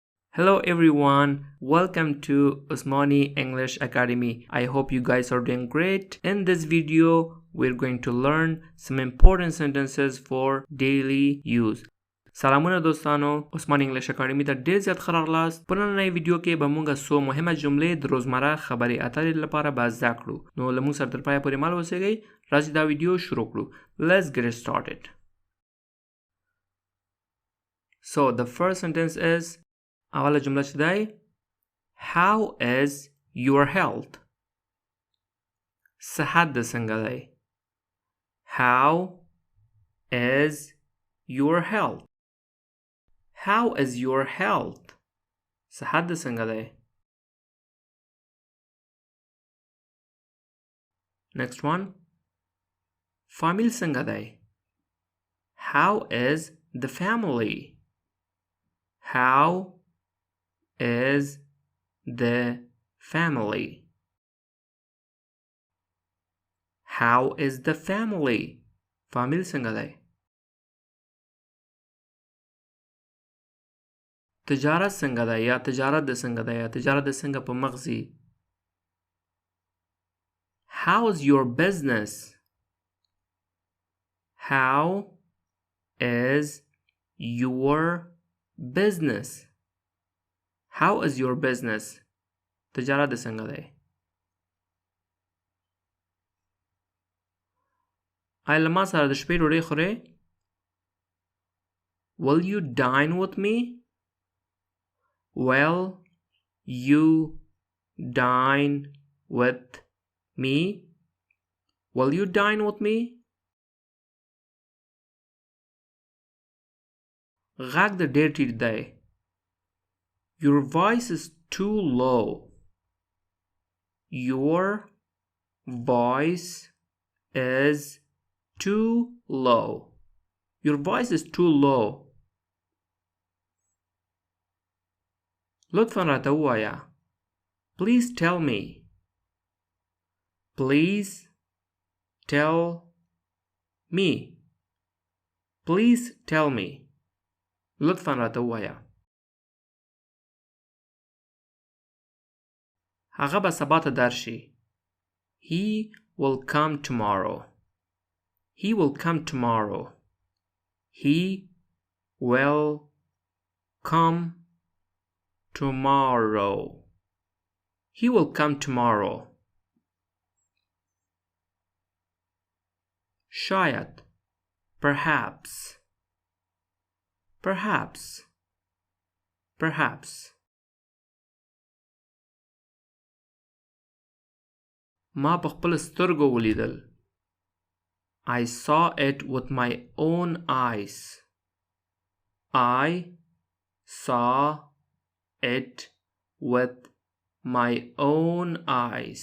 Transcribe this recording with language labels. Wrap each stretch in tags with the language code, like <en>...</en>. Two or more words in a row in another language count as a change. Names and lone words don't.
<en>Hello everyone, welcome to Usmani English Academy. I hope you guys are doing great. In this video, we're going to learn some important sentences for daily use.</en> <ps>سلامونه دوستانو، عثماني انګلیش اکیډمي ته ډیر زیات ښه راغلاست. په نننۍ ویډیو کې به موږ څو مهمه جملې د روزمره خبرې اترې لپاره به زده کړو. نو له موږ سره تر پایه پورې مل اوسئ. راځئ دا ویډیو شروع کړو.</ps> <en>Let's get started. So the first sentence is</en> <ps>اوله جمله چې دی</ps> <en>How is your health?</en> <ps>صحت د څنګه دی؟</ps> <en>How is your health? How is your health?</en> <ps>صحت د څنګه دی؟</ps> <en>Next one.</en> <ps>فامیل څنګه دی؟</ps> <en>How is the family? How is the family? How is the family?</en> <ps>فامیل څنګه دی؟ تجارت څنګه دی یا تجارت د څنګه دی یا تجارت د څنګه په مغزي؟</ps> <en>How is your business? How is your business? How is your business?</en> <ps>تجارت د څنګه دی؟ آیا له ما سره د شپې ډوډۍ خورې؟</ps> <en>Will you dine with me? Will you dine with me? Will you dine with me?</en> <ps>غږ د ډېر ټیټ دی.</ps> <en>Your voice is too low. Your voice is too low. Your voice is too low.</en> <ps>لطفاً راته ووایه.</ps> <en>Please tell me. Please tell me. Please tell me.</en> <ps>لطفاً راته ووایه. هغه به سبا ته درشي.</ps> <en>He will come tomorrow. He will come tomorrow. He will come tomorrow. He will come tomorrow. شاید. Perhaps. Perhaps. Perhaps. ما په خپل سترګو ولیدل. I saw it with my own eyes. I saw it with my own eyes.</en>